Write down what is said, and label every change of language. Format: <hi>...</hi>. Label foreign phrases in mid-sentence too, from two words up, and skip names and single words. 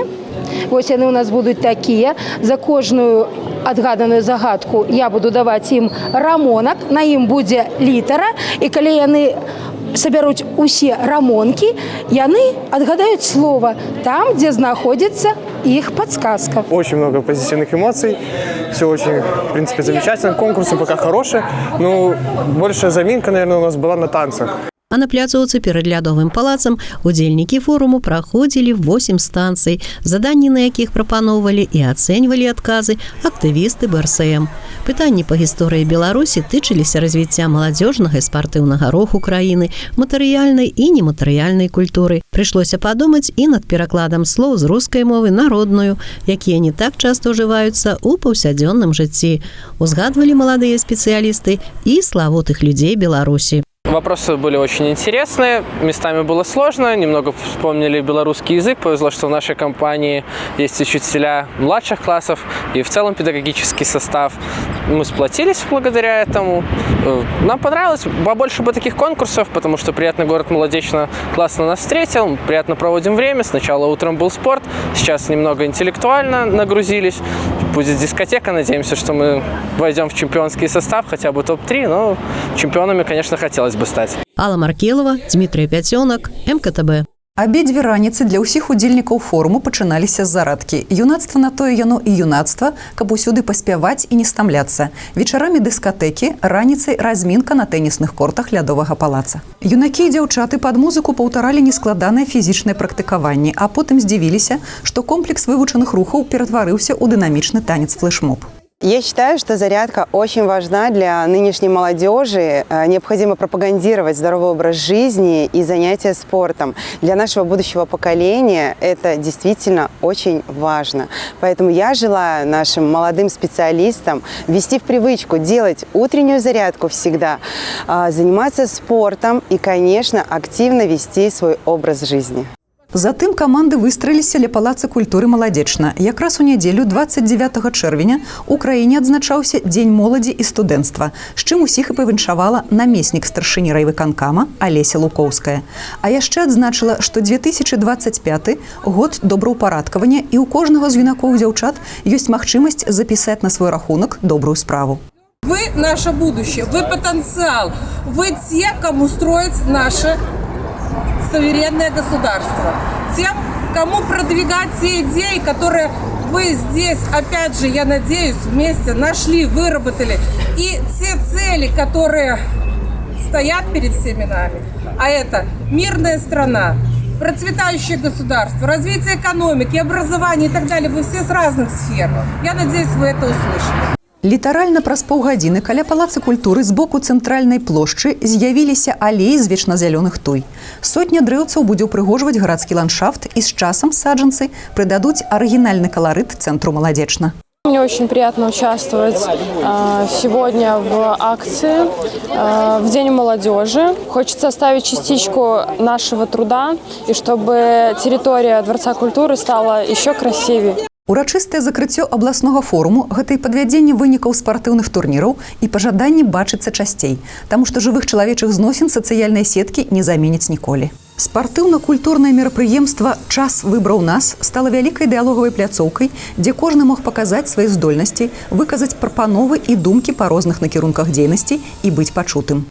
<be>Вось яны ў нас будуць такія. За кожную адгаданую загадку я буду даваць ім рамонак, на ім будзе літара, і калі яны сабяруць усе рамонкі, яны адгадаюць слова там, дзе знаходзіцца</be> <ru>их подсказка. Очень много позитивных эмоций. Все очень, в принципе, замечательно. Конкурсы пока хорошие. Большая заминка, наверное, у нас была на танцах.</ru> <be>А на пляцоўцы перад лядовым палацам удзельнікі форуму праходзілі 8 станцый, заданні на якіх прапаноўвалі і ацэньвалі адказы актывісты БРСМ. Пытанні па гісторыі Беларусі тычыліся развіцця маладзёжнага і спартыўнага руху краіны, матэрыяльнай і нематэрыяльнай культуры. Прыйшлося падумаць і над перакладам слоў з рускай мовы на родную, якія не так часта ўжываюцца ў паўсядзённым жыцці. Узгадвалі маладыя спецыялісты і славутых людзей Беларусі.</be> <ru>Вопросы были очень интересные, местами было сложно, немного вспомнили белорусский язык. Повезло, что в нашей компании есть учителя младших классов и в целом педагогический состав. Мы сплотились благодаря этому. Нам понравилось побольше бы таких конкурсов, потому что приятный город молодечно классно нас встретил, приятно проводим время. Сначала утром был спорт, сейчас немного интеллектуально нагрузились. Будет дискотека, надеемся, что мы войдем в чемпионский состав, хотя бы топ-3, но чемпионами, конечно, хотелось бы стать. Алла Маркелова, Дмитрий Пятёнок, МКТБ.</ru> <be>Абедзве раніцы для ўсіх удзельнікаў форуму пачыналіся з зарадкі. Юнацтва на тое яно і юнацтва, каб усюды паспяваць і не стамляцца. Вечарамі дыскатэкі, раніцай размінка на тэнісных кортах лядовага палаца. Юнакі і дзяўчаты пад музыку паўтаралі нескладанае фізічнае практыкаванне, а потым здзівіліся, што комплекс вывучаных рухаў ператварыўся ў дынамічны танец флэшмоб.</be> <ru>Я считаю, что зарядка очень важна для нынешней молодежи. Необходимо пропагандировать здоровый образ жизни и занятия спортом. Для нашего будущего поколения это действительно очень важно. Поэтому я желаю нашим молодым специалистам ввести в привычку делать утреннюю зарядку всегда, заниматься спортом и, конечно, активно вести свой образ жизни.</ru> <be>Затым каманды выстроіліся ля палаца культуры маладзечна. Якраз у нядзелю 29 чэрвеня у краіне адзначаўся Дзень моладзі і студэнцтва, з чым усіх і павіншавала намеснік старшыні райвыканкама Алеся Лукоўская. А яшчэ адзначыла, што 2025 год добраўпарадкавання і ў кожнага з юнакоў і дзяўчат ёсць магчымасць запісаць на свой рахунак добрую справу.</be> <ru>Вы наше будущее, вы потенциал, вы те, кому строить наше суверенное государство. Тем, кому продвигать те идеи, которые вы здесь, опять же, я надеюсь, вместе нашли, выработали. И те цели, которые стоят перед всеми нами. А это мирная страна, процветающее государство, развитие экономики, образования и так далее. Вы все с разных сфер. Я надеюсь, вы это услышали.</ru> <be>Літаральна праз паўгадзіны каля палаца культуры з боку цэнтральнай плошчы з'явіліся алеі з вечназялёных туй. Сотня дрэўцаў будзе ўпрыгожваць гарадскі ландшафт і з часам саджанцы прыдадуць арыгінальны каларыт цэнтру маладзечна.</be> <ru>Мне очень приятно участвовать сегодня в акции в День молодежи. Хочется оставить частичку нашего труда, и чтобы территория Дворца культуры стала еще красивее.</ru> <be>Урачыстае закрыццё абласнога форуму гэта і падвядзенне вынікаў спартыўных турніраў і пажаданне бачыцца часцей, таму што жывых чалавечых зносін сацыяльныя сеткі не заменяць ніколі. Спартыўна-культурнае мерапрыемства «Час выбраў нас» стала вялікай дыялогавай пляцоўкай, дзе кожны мог паказаць свае здольнасці, выказаць прапановы і думкі па розных накірунках дзейнасці і быць пачутым.</be>